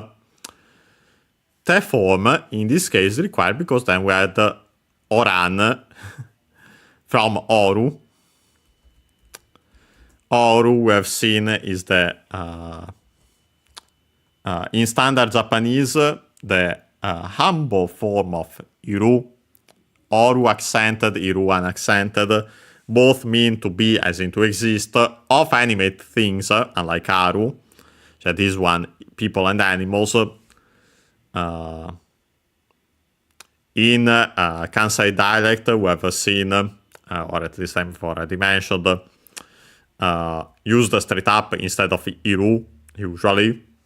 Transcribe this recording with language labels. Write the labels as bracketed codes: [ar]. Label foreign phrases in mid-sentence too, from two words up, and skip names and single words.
[en] Te form, in this case, is required because then we add oran from oru. Oru, we have seen, is the, in standard Japanese, the humble form of iru, oru accented, iru unaccented. both mean to be, as in to exist, of animate things, unlike aru. So this one, people and animals. In Kansai dialect, we have seen, or at least I've already mentioned, used straight up instead of iru, usually.